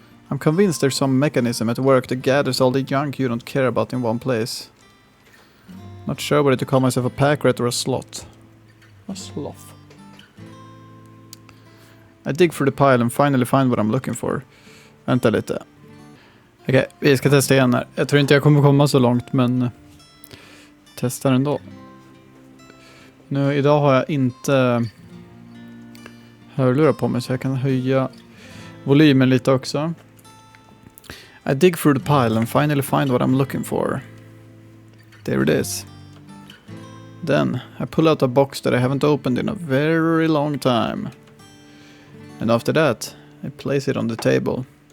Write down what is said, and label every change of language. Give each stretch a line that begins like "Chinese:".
English: I'm convinced there's some mechanism at work that gathers all the junk you don't care about in one place. Not sure whether to call myself a pack rat or a sloth. A sloth. I dig through the pile and finally find what I'm looking for.
Swedish: Vänta lite. Okej, vi ska testa igen här. Jag tror inte jag kommer komma så långt, men testar ändå. Nu, idag har jag inte hörlurar på mig så jag kan höja volymen lite också.
English: I dig through the pile and finally find what I'm looking for. There it is. Then I pull out a box that I haven't opened in a very long time. And after that, I place it on the table.